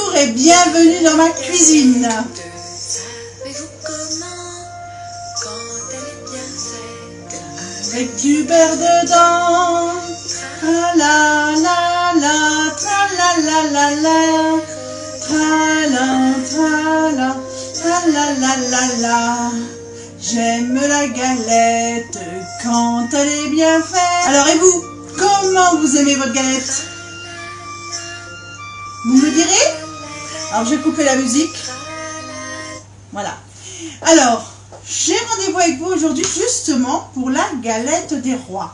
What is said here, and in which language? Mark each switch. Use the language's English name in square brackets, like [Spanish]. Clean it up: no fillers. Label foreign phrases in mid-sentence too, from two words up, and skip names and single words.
[French] bienvenue dans ma cuisine. Avec du beurre dedans, tra la la la, tra la la la la, tra la tra la, tra la la la la. J'aime la galette quand elle est bien faite. Alors et vous, comment vous aimez votre galette? Vous me direz? Alors je vais couper la musique. Voilà. Alors, j'ai rendez-vous avec vous aujourd'hui justement pour la galette des rois.